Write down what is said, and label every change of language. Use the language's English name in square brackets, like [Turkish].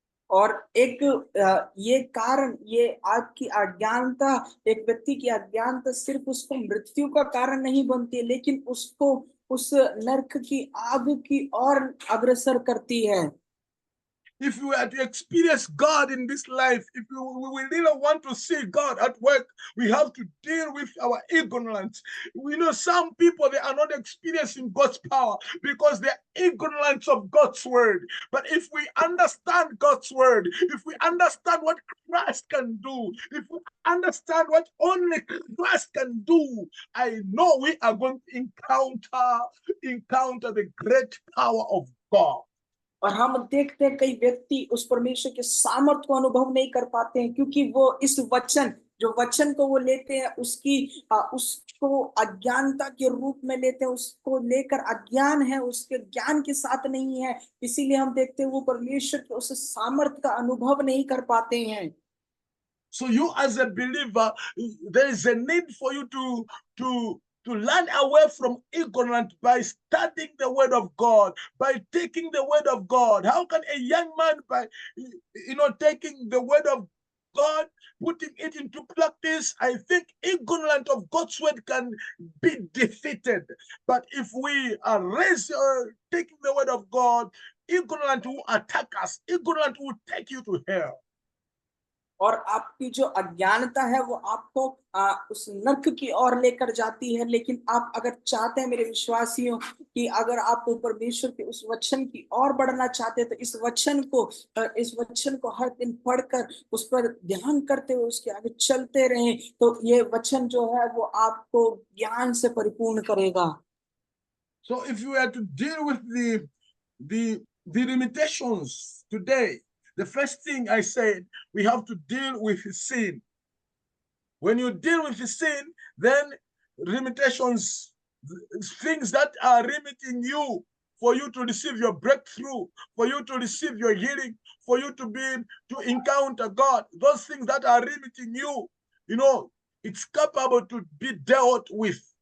[Hindi] और एक ये कारण, ये आपकी अज्ञानता, एक व्यक्ति की अज्ञानता सिर्फ उसको मृत्यु का कारण नहीं बनती, लेकिन उसको उस नरक की आग की ओर अग्रसर करती है. [English] If we are to experience God in this life, if we really want to see God at work, we have to deal with our ignorance. We know some people, they are not experiencing God's power because they're ignorant of God's word. But if we understand God's word, if we understand what Christ can do, if we understand what only Christ can do, I know we are going to encounter the great power of God. [Hindi] और हम देखते हैं कई व्यक्ति उस परमेश्वर के सामर्थ को अनुभव नहीं कर पाते हैं क्योंकि वो इस वचन, जो वचन को वो लेते हैं उसको अज्ञानता के रूप में लेते हैं, उसको लेकर अज्ञान है, उसके ज्ञान के साथ नहीं है, इसीलिए हम देखते हैं वो परमेश्वर के उस सामर्थ का अनुभव नहीं कर पाते हैं. [English] So you as a believer, there is a need for you to run away from ignorance by studying the word of God, by taking the word of God. How can a young man, by taking the word of God, putting it into practice? I think ignorance of God's word can be defeated. But if we are raised taking the word of God, ignorance will attack us. Ignorance will take you to hell. [Hindi] और आपकी जो अज्ञानता है वो आपको उस नरक की ओर लेकर जाती है. लेकिन आप अगर चाहते हैं मेरे विश्वासियों कि अगर आप परमेश्वर के उस वचन की ओर बढ़ना चाहते हैं तो इस वचन को हर दिन पढ़कर उस पर ध्यान करते हुए उसके आगे चलते रहें, तो ये वचन जो है वो आपको ज्ञान से परिपूर्ण करेगा. [English] So if you are to deal with the limitations today, The first thing I said, we have to deal with sin. When you deal with sin, then limitations, things that are limiting you for you to receive your breakthrough, for you to receive your healing, for you to encounter God, those things that are limiting you, it's capable to be dealt with.